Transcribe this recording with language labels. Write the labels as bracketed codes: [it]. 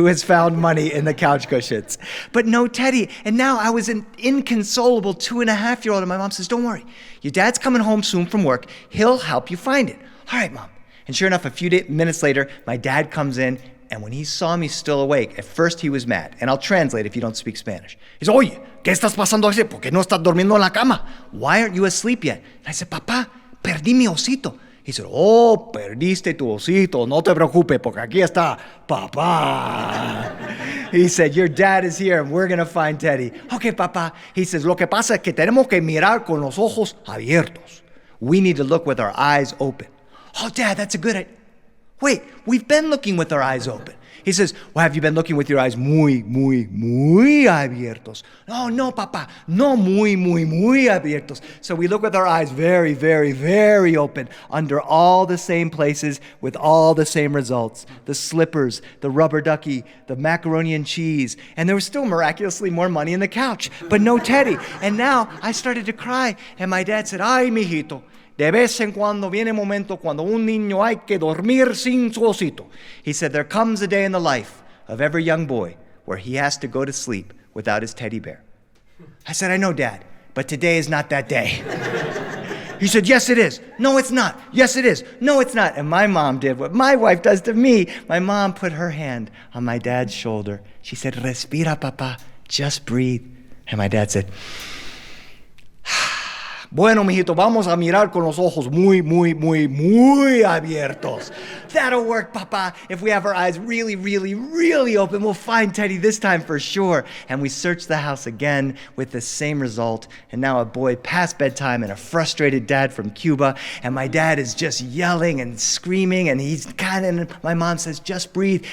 [en] Who has found money in the couch cushions? But no Teddy. And now I was an inconsolable 2.5-year-old, and my mom says, don't worry. Your dad's coming home soon from work. He'll help you find it. All right, Mom. And sure enough, a few minutes later, my dad comes in, and when he saw me still awake, at first he was mad. And I'll translate if you don't speak Spanish. [es] He said, oye, ¿qué estás pasando así? ¿Por qué no estás durmiendo en la cama? [en] Why aren't you asleep yet? And I said, [es] Papá, perdí mi osito. [en] He said, oh, [es] perdiste tu osito. No te preocupes, porque aquí está Papá. [en] He said, your dad is here, and we're going to find Teddy. Okay, Papá. He says, [es] lo que pasa es que tenemos que mirar con los ojos abiertos. [en] We need to look with our eyes open. Oh, Dad, that's a good idea. Wait, we've been looking with our eyes open. He says, well, have you been looking with your eyes [es] muy abiertos? No, Papa, no muy abiertos. [en] So we look with our eyes very, very, very open, under all the same places, with all the same results. The slippers, the rubber ducky, the macaroni and cheese, and there was still miraculously more money in the couch, but no Teddy. And now I started to cry, and my dad said, [es] ay, mijito, de vez en cuando viene momento cuando un niño hay que dormir sin su osito. [en] He said, there comes a day in the life of every young boy where he has to go to sleep without his teddy bear. I said, I know, Dad, but today is not that day. He said, yes, it is. No, it's not. Yes, it is. No, it's not. And my mom did what my wife does to me. My mom put her hand on my dad's shoulder. She said, [es] respira, papa. [en] Just breathe. And my dad said, [es] bueno, mijito, vamos a mirar con los ojos muy abiertos. [en] That'll work, Papa. If we have our eyes really, really, really open, we'll find Teddy this time for sure. And we searched the house again with the same result. And now a boy past bedtime and a frustrated dad from Cuba. And my dad is just yelling and screaming. And my mom says, just breathe.